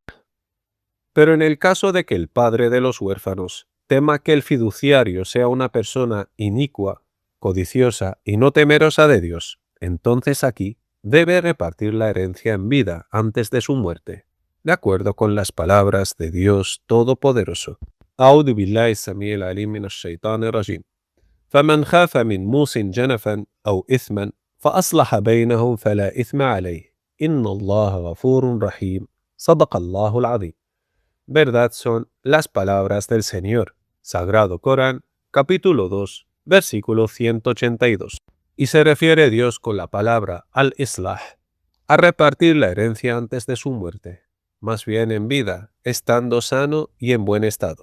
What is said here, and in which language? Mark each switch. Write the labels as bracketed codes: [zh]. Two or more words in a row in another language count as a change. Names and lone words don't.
[es] Pero en el caso de que el padre de los huérfanos tema que el fiduciario sea una persona inicua, codiciosa y no temerosa de Dios, entonces aquí debe repartir la herencia en vida antes de su muerte, de acuerdo con las palabras de Dios Todopoderoso. [ar] أعوذ بالله السميع العليم من الشيطان الرجيم فمن خاف من موص جنفا أو إثما فأصلح بينهم فلا إثم عليه إن الله غفور رحيم صدق الله العظيم. [es] Verdad son las palabras del Señor. Sagrado Corán, capítulo 2, versículo 182. Y se refiere Dios con la palabra al-islah, a repartir la herencia antes de su muerte, más bien en vida, estando sano y en buen estado.